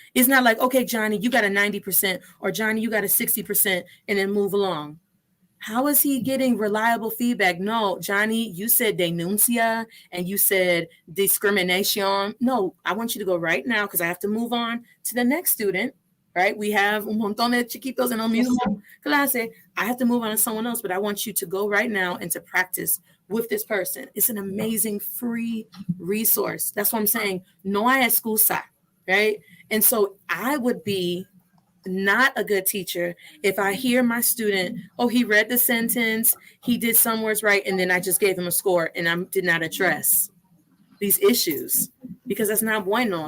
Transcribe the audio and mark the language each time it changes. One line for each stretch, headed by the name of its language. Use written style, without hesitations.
English: It's not like, okay, Johnny, you got a 90%, or Johnny, you got a 60%, and then move along. How is he getting reliable feedback? No, Johnny, you said denuncia and you said discrimination. No, I want you to go right now because I have to move on to the next student, right? We have
Spanish: un montón de chiquitos en el mismo clase.
English: I have to move on to someone else, but I want you to go right now and to practice with this person. It's an amazing free resource. That's what I'm saying.
Spanish: No hay excusa,
English: right? And so I would be not a good teacher if I hear my student, oh, he read the sentence, he did some words right, and then I just gave him a score and I did not address these issues, because that's not bueno.